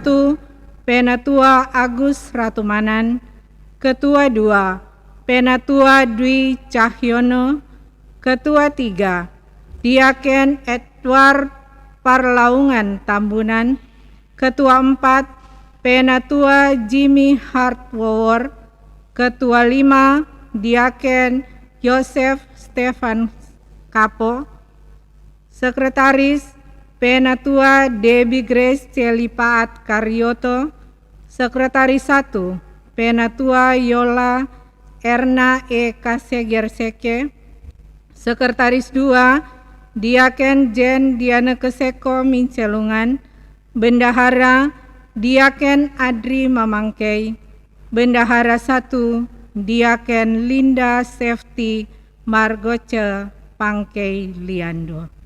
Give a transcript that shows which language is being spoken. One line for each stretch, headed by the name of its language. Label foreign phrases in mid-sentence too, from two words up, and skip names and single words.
Indonesian: Penatua Agus Ratumanan, Ketua 2, Penatua Dwi Cahyono, Ketua 3, Diaken Edward Parlaungan Tambunan, Ketua 4, Penatua Jimmy Hartwower, Ketua 5, Diaken Yosef Stefan Kapo, Sekretaris Penatua Debbie Grace Celipaat Karyoto, Sekretaris 1, Penatua Yola Erna E. Kasegerseke, Sekretaris 2, Diaken Jen Diana Keseko Mincelungan, Bendahara Diaken Adri Mamangkei, Bendahara 1, Diaken Linda Safety Margoce Pangkei Liando.